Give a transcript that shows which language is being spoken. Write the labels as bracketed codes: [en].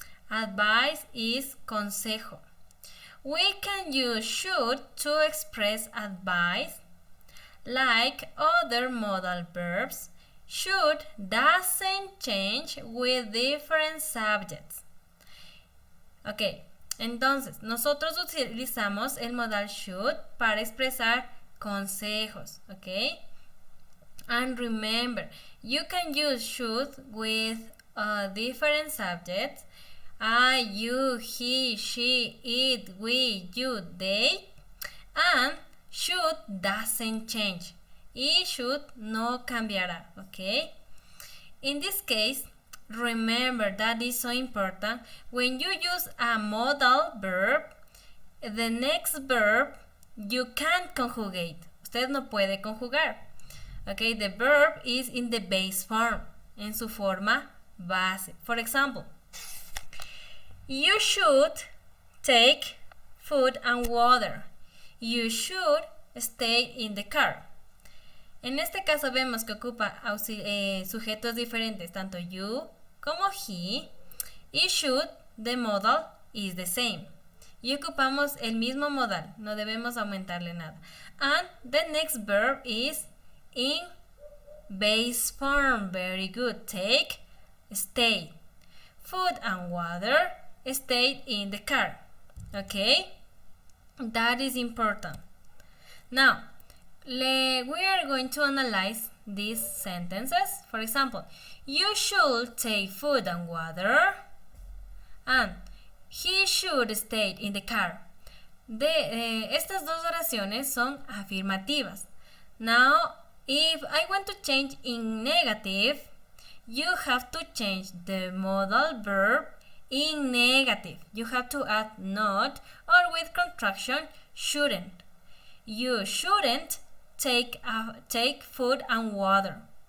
[en] Advice is consejo. We can use should to express advice. Like other modal verbs, should doesn't change with different subjects. [es] Ok, entonces nosotros utilizamos el modal should para expresar consejos, ok? [en] And remember, you can use should with different subjects. I, you, he, she, it, we, you, they. And should doesn't change. Y should no cambiará, ok? In this case, remember that is so important. When you use a modal verb, the next verb you can't conjugate. [es] Usted no puede conjugar. [en] Okay, the verb is in the base form, en su forma base. For example, you should take food and water. [es] You should stay in the car. En este caso vemos que ocupa sujetos diferentes, tanto you como he. [en] Y should, the modal, is the same. [es] Y ocupamos el mismo modal, no debemos aumentarle nada. [en] And the next verb is in base form. Very good. Take, stay. Food and water, stayed in the car. Okay? That is important. Now, we are going to analyze these sentences. For example, you should take food and water, and he should stay in the car. [es] Estas dos oraciones son afirmativas. [en] Now, if I want to change in negative, you have to change the modal verb in negative. You have to add not or with contraction shouldn't. You shouldn't take food and water.